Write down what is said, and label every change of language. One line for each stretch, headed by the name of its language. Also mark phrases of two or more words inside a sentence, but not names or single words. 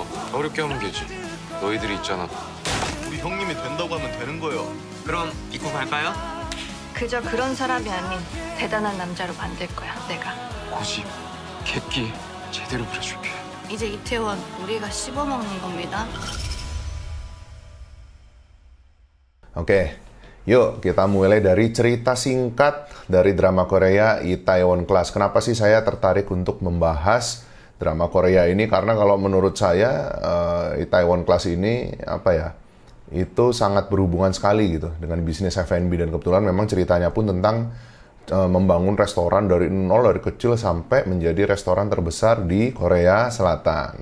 Korean: 어렵게 하면 되지. 너희들이 있잖아. 우리 형님이 된다고 하면 되는 거예요. 그럼 입고 갈까요? 그저 그런 사람이 아닌 대단한 남자로 만들 거야, 내가. 고집, 객기 제대로 부려줄게. 이제 이태원 우리가 씹어먹는 겁니다.
Indonesian: Oke, yuk kita mulai dari cerita singkat dari drama Korea Itaewon Class. Kenapa sih saya tertarik untuk membahas drama Korea ini? Karena kalau menurut saya Itaewon Class ini itu sangat berhubungan sekali gitu dengan bisnis F&B, dan kebetulan memang ceritanya pun tentang membangun restoran dari nol, dari kecil sampai menjadi restoran terbesar di Korea Selatan.